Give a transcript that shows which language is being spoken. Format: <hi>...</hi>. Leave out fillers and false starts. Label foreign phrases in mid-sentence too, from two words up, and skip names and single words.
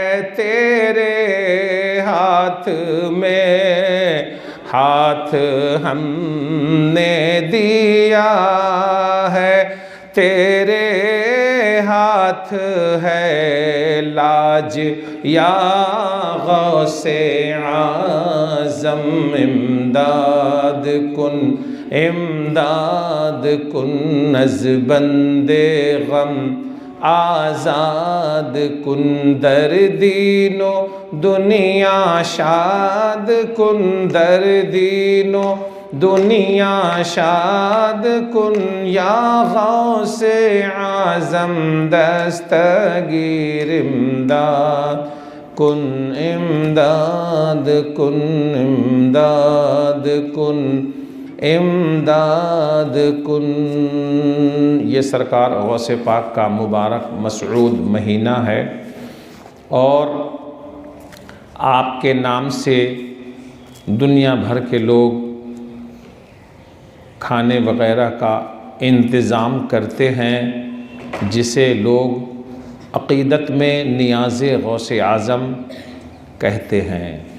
<ur>تیرے ہاتھ میں ہاتھ ہم نے دیا ہے، تیرے ہاتھ ہے لاج یا غوث اعظم،</ur> <fa>امداد کن امداد کن، از بند غم آزاد کن، در دین و دنیا شاد کن، در دین و دنیا شاد کن، یا غوث اعظم دستگیر امداد کن، امداد کن امداد کن امداد کن۔</fa> <ur>یہ سرکار غوث پاک کا مبارک مسعود مہینہ ہے، اور آپ کے نام سے دنیا بھر کے لوگ کھانے وغیرہ کا انتظام کرتے ہیں، جسے لوگ عقیدت میں نیاز غوث اعظم کہتے ہیں۔</ur>